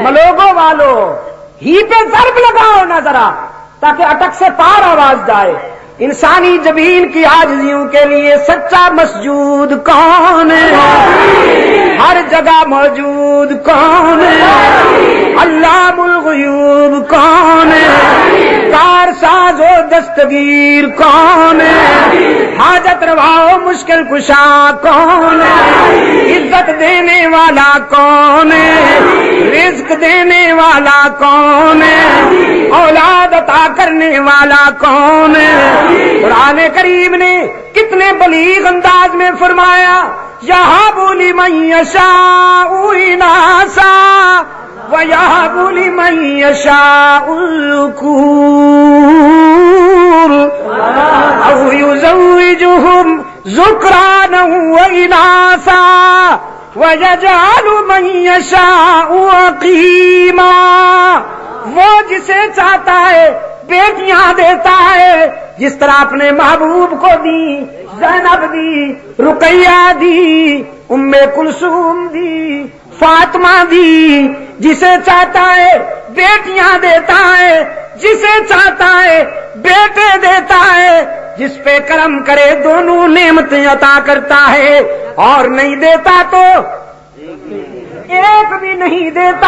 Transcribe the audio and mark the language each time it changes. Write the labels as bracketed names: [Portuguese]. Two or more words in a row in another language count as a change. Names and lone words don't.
[Urdu] ملوگوں والو ہی پہ ضرب لگاؤ نہ ذرا تاکہ اٹک سے پار آواز جائے۔ انسانی جبین کی عاجزیوں کے لیے سچا مسجود کون ہے؟ ہر جگہ موجود کون ہے؟ علام الغیوب کون ہے؟ کار ساز و دستگیر کون ہے؟ حاجت روا و مشکل کشا کون ہے؟ عزت دینے والا کون ہے؟ رزق دینے والا کون ہے؟ اولاد عطا کرنے والا کون ہے؟ قرآن کریم نے کتنے بلیغ انداز میں فرمایا، [Arabic] یہب لمن یشاء اناسا ویہب لمن یشاء الذکور او یزوجہم ذکرانا واناسا ویجعل من یشاء عقیما۔ [Urdu] وہ جسے چاہتا ہے بیٹیاں دیتا ہے، جس طرح اپنے محبوب کو دی، زینب دی، رقیہ دی، ام کلثوم دی، فاطمہ دی، جسے چاہتا ہے بیٹیاں دیتا ہے، جسے چاہتا ہے بیٹے دیتا ہے، جس پہ کرم کرے دونوں نعمتیں عطا کرتا ہے، اور نہیں دیتا تو ایک بھی نہیں دیتا۔